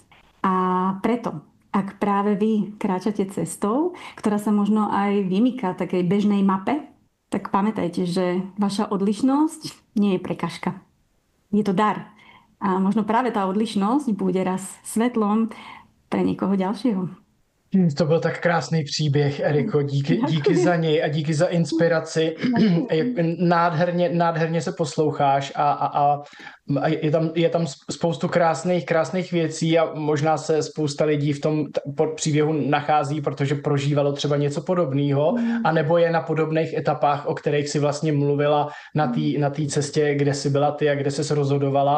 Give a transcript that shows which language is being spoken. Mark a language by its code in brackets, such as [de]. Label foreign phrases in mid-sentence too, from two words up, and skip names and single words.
[sk] A preto, ak práve vy kráčate cestou, ktorá sa možno aj vymýka takej bežnej mape, tak pamätajte, že vaša odlišnosť nie je prekažka. Je to dar. A možno práve tá odlišnosť bude raz svetlom pre niekoho ďalšieho. [cs] To byl tak krásný příběh, Eriko. Díky za něj a díky za inspiraci. Nádherně se posloucháš a je tam spoustu krásných věcí a možná se spousta lidí v tom příběhu nachází, protože prožívalo třeba něco podobného, anebo je na podobných etapách, o kterých si vlastně mluvila na té cestě, kde jsi byla ty a kde jsi se rozhodovala.